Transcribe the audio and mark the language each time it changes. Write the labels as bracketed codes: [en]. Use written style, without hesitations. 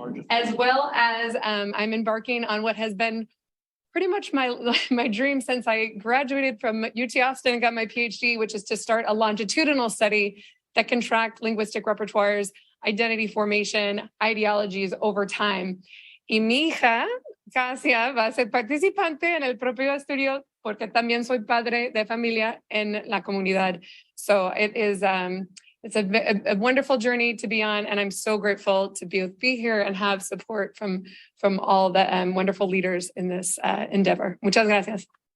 [en] as well as I'm embarking on what has been pretty much my dream since I graduated from UT Austin and got my PhD, which is to start a longitudinal study that can track linguistic repertoires, identity formation, ideologies over time. [es] Y mi hija, Casia, va a ser participante en el propio estudio porque también soy padre de familia en la comunidad. [en] So it's a wonderful journey to be on, and I'm so grateful to be here and have support from all the wonderful leaders in this endeavor. [es] Muchas gracias.